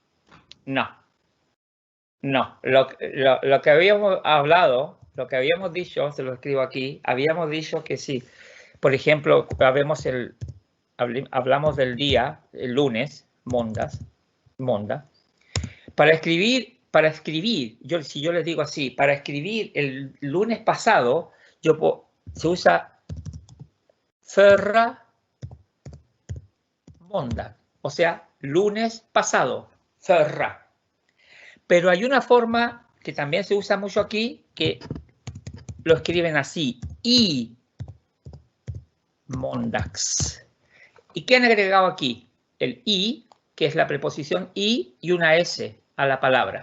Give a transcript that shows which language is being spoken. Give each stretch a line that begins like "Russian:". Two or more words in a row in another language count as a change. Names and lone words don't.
Spanish: Lo que habíamos hablado, lo que habíamos dicho, se lo escribo aquí, habíamos dicho que sí. Por ejemplo, hablamos del día, el lunes, monda. Para escribir, si yo les digo así, para escribir el lunes pasado, se usa
Swedish: förra måndag,
Spanish: o sea, lunes pasado, förra. Pero hay una forma que también se usa mucho aquí, que lo escriben así,
Swedish: y måndags.
Spanish: ¿Y qué han agregado aquí? El i, que es la preposición y una s a la palabra.